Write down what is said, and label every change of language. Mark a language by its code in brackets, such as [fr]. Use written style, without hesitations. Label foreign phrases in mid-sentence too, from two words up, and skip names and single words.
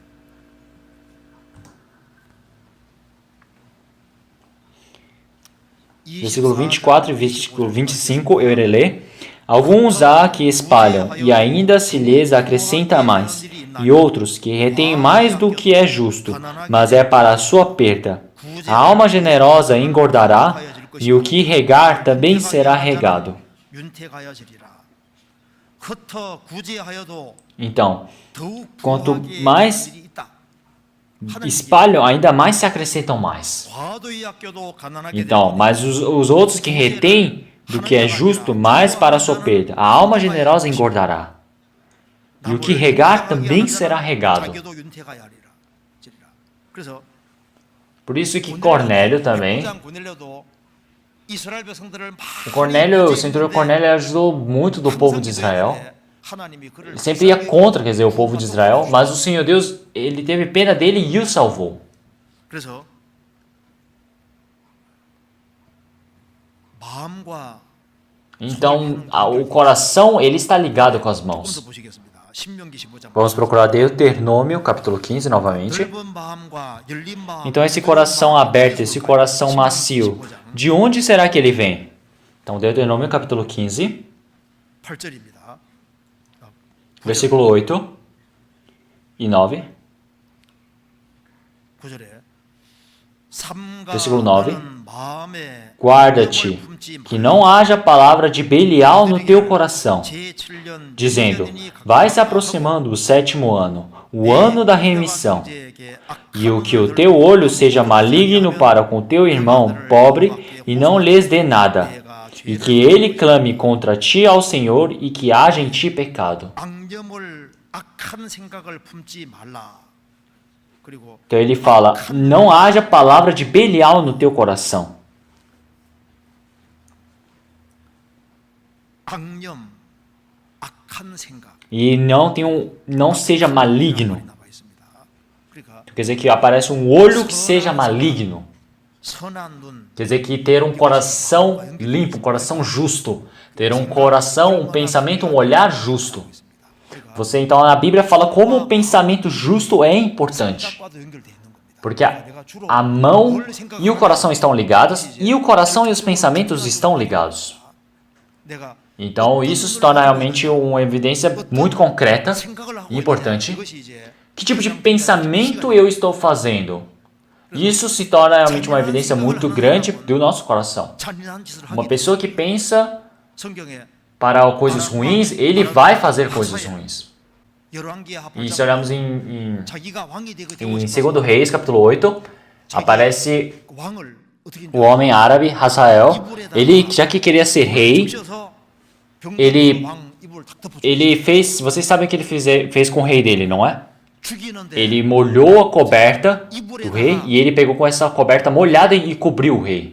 [pt] Versículo 24 e versículo 25 eu irei ler. Alguns há que espalham, e ainda se lhes acrescenta mais, e outros que retêm mais do que é justo, mas é para a sua perda. A alma generosa engordará, e o que regar também será regado. [ko] 윤택하여지리라. 흩어 구제하여도 [pt] Então, [ko] 더욱 [pt] quanto [ko] 부하게 [pt] mais [ko] 일이 있다. [pt] espalham, ainda mais se acrescentam mais. [ko] 과도히 아껴도 가난하게 [pt] Então, [ko] 되리니 [pt] mas os outros que retêm do que é justo, mais para a sua perda. A alma generosa engordará. E o que regar também será regado. [ko] 자기도 윤택하여리라. 그래서 [pt] Por isso que Cornélio também, [ko] 고넬료도 이스라엘 백성들을 [pt] o Cornélio, o centurião Cornélio ajudou muito do povo de Israel. [ko] 하나님이 그를 [pt] Ele sempre ia contra, quer dizer, o povo de Israel, mas o Senhor Deus, ele teve pena dele e o salvou. [ko] 그래서 마음과 [pt] Então, o coração, ele está ligado com as mãos. [ko] 조금 더 보시겠습니다. 신명기 15장. [pt] Vamos procurar Deuteronômio, capítulo 15, novamente. [ko] 넓은 마음과 열린 마음. [pt] Então, esse coração aberto, esse coração macio, de onde será que ele vem? Então, Deuteronômio, capítulo 15, [ko] 8절입니다. [pt] versículo 8 e 9. [ko] 9절에 [pt] Versículo 9. [ko] 마음에 [pt] Guarda-te, que não haja palavra de Belial no teu coração, [ko] 제7년 [pt] dizendo, vai se aproximando o 7º ano, o ano da remissão, e o que o teu olho seja maligno para com teu irmão pobre, e não lhes dê nada, e que ele clame contra ti ao Senhor, e que haja em ti pecado. [ko] 악념을 악한 생각을 품지 말라. 그리고 [pt] Então ele fala, não haja palavra de Belial no teu coração. [ko] 악념, 악한 생각. [pt] E não seja maligno. [ko] 나와 있습니다. 그러니까 [pt] Quer dizer que aparece um olho que seja maligno. [ko] 선한 눈, [pt] Quer dizer que ter um coração limpo, um coração justo. Ter um coração, um pensamento, um olhar justo. Você então na Bíblia fala como o pensamento justo é importante. [ko] 생각과도 연결되어 있는 겁니다. [pt] Porque a mão e o coração estão ligados e o coração e os pensamentos estão ligados. [ko] 내가 [pt] Então isso se torna realmente uma evidência muito concreta [ko] 생각을 하고 [pt] e importante. [ko] 있는데 그것이 이제 [pt] Que tipo de pensamento eu estou fazendo? Isso se torna realmente uma evidência muito grande do nosso coração. [ko] 잔인한 짓을 [pt] Uma [ko] 하기 [pt] pessoa que pensa [ko] 성경에 [pt] para coisas ruins, ele vai fazer coisas ruins. [ko] 열왕기에 [pt] E se olharmos [ko] 자기가 왕이 되고 [pt] em [ko] 싶어서 [pt] 2 Reis, capítulo 8, aparece [ko] 왕을 어떻게 [pt] o homem árabe, Hazael. Ele, já que queria ser rei, ele fez... Vocês sabem o que ele fez com o rei dele, não é? [ko] 죽이는데 [pt] ele molhou a coberta do rei e ele pegou com essa coberta molhada e cobriu o rei.